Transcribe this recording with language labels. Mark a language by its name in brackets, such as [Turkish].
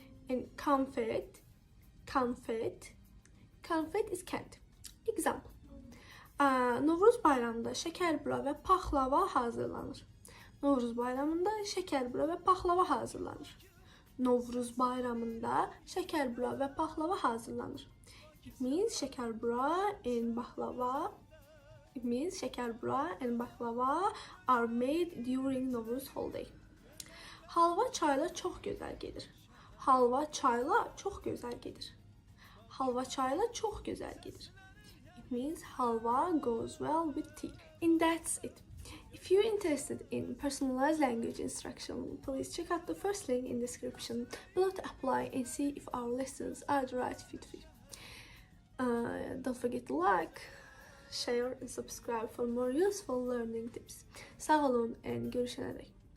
[English] And confet, confet, confet is candy. Example. [Azerbaijani] Novruz bayramında şəkərbura və paxlava hazırlanır. Novruz bayramında şəkərbura və paxlava hazırlanır. Novruz bayramında şəkərbura və paxlava hazırlanır. [English] It means şəkərbura and baklava. It means şəkərbura and baklava are made during Novruz holiday. [Azerbaijani] Halva çayla çox gözəl gedir. Halva çayla çox gözəl gedir. Halva çayla çox gözəl gedir. [English] It means halva goes well with tea. And that's it. If you're interested in personalized language instruction, please check out the first link in description below to apply and see if our lessons are the right fit for you. Don't forget to like, share and subscribe for more useful learning tips. [Azerbaijani] Sağ olun and görüşene dek.